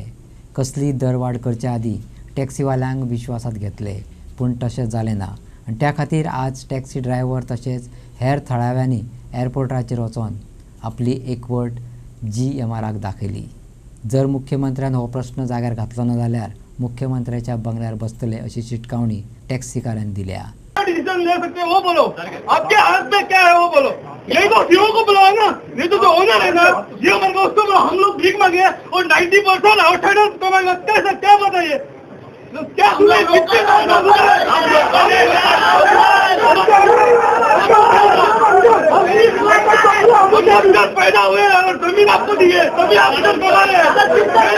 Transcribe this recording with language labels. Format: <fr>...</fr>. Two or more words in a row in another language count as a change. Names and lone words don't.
<kok>कसली दरवाड करचे आदीं टॅक्सीवाल्यांक विश्वासात घेतले, पूण तशें जालें ना आनी त्या खातीर आज</kok> <en>taxi driver</en> <kok>तशेंच हेर थळाव्यांनी एअरपोर्टाचेर वचोन आपली एकवट GMRक दाखयली. जर मुख्यमंत्र्यान हो प्रस्न जाग्यार घातलो ना जाल्यार मुख्यमंत्र्याच्या बंगल्यार बसतले अशी शिटकावणी टॅक्सीकारांनी दिल्या.</kok> <hi>डिसीजन ले सकते हो, वो बोलो. आपके हाथ में क्या है वो बोलो. यही तो सीओ को बुलाओ ना, नहीं तो ओनर है ना, सीओ को उसको बुलाओ. हम लोग भीख मांगे और 90% आउटसाइडर्स को मांगे. कैसा क्या बताइए क्या पैदा हुए और जमीन आपको दी है तभी आप इधर बना रहे हैं.</hi>